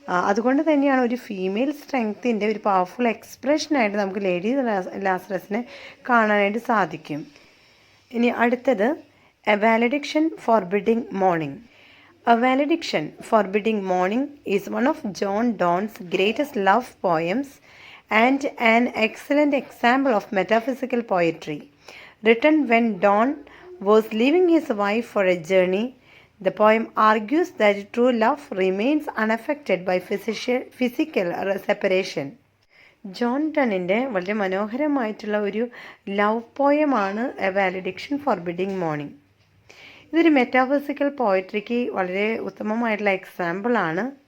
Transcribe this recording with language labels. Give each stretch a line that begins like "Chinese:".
Malayalam: അതുകൊണ്ട് തന്നെയാണ് ഒരു ഫീമെയിൽ സ്ട്രെങ്ത്തിൻ്റെ ഒരു പവർഫുൾ എക്സ്പ്രഷനായിട്ട് നമുക്ക് ലേഡി ലാസറസിനെ കാണാനായിട്ട് സാധിക്കും. ഇനി അടുത്തത് A വാലഡിക്ഷൻ forbidding morning.
English: A valediction forbidding morning is one of John Donne's greatest love poems and an excellent example of metaphysical poetry. Written when Donne was leaving his wife for a journey, the poem argues that true love remains unaffected by physical separation.
Malayalam: John ഡണ്ണിൻ്റെ വളരെ മനോഹരമായിട്ടുള്ള ഒരു love പോയമാണ് A വാലഡിക്ഷൻ forbidding morning. ഇതൊരു metaphysical പോയട്രിക്ക് വളരെ ഉത്തമമായിട്ടുള്ള എക്സാമ്പിളാണ്.